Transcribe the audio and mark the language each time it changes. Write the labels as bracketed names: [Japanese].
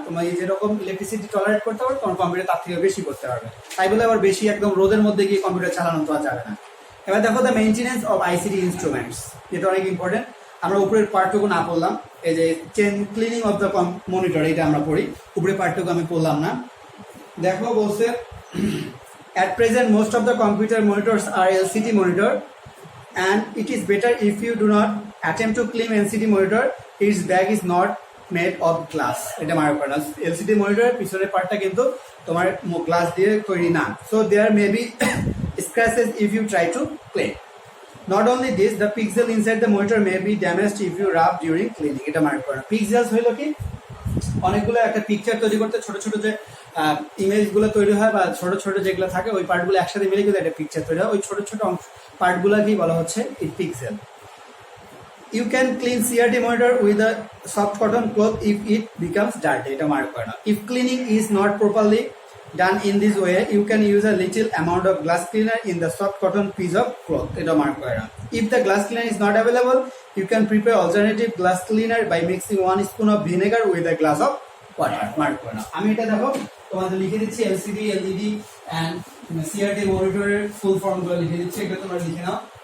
[Bangla] তোমরা যেরকম electricity tolerate করতে পারো, তোমার কম্পিউটার তার থেকে বেশি করতে পারবে। তাই বলে আবার বেশি একদম রোদের মধ্যে গিয়ে কম্পিউটার চালানো তো যাবে না। এবার দেখো [English] the maintenance of ICT instruments, [Bangla] যেটা অনেক ইম্পর্টেন্ট। আমরা উপরের পার্টটুকু না পড়লাম, এই যে [English] cleaning of the monitor, [Bangla] এটা আমরা পড়ি, উপরের পার্টটুকু আমি পড়লাম না। দেখো বলছে [English] at present most of the computer monitors are LCD monitor, and it is better if you do not attempt to clean LCD monitor. Its back is not made of glass. [Bangla] এটা মার্ক করো না, LCD মনিটরের পিছনের পার্টটা কিন্তু তোমার glass দিয়ে তৈরি না। [English] So there may be scratches if you try to clean. Not only this, the pixel inside the monitor may be damaged if you rub during cleaning. [Bangla] এটা মার্ক করো না। পিক্সেলস হইলো কি, অনেকগুলো একটা পিকচার তৈরি করতে ছোট ছোট যে ইমেজগুলো তৈরি হয় বা ছোট ছোট যেগুলো থাকে, ওই পার্টগুলো একসাথে মিলে কিন্তু একটা পিকচার তৈরি হয়। ওই ছোট ছোট পার্টগুলোকেই বলা হচ্ছে pixel. [English] You can clean CRT monitor with a soft cotton cloth if it becomes dirty. [Bangla] এটা মার্ক করে না। [English] If cleaning is not properly done in this way, you can use a little amount of glass cleaner in the soft cotton piece of cloth. [Bangla] এটা mark করে না। [English] If the glass cleaner is not available, you can prepare alternative glass cleaner by mixing 1 spoon of vinegar with a glass of water. [Bangla] Mark করে না। আমি এটা দেখো তোমাদের লিখে দিচ্ছি, LCD, LED and CRT মনিটরের ফুল ফর্মগুলো লিখে দিচ্ছি, এটা তোমরা লিখে নাও।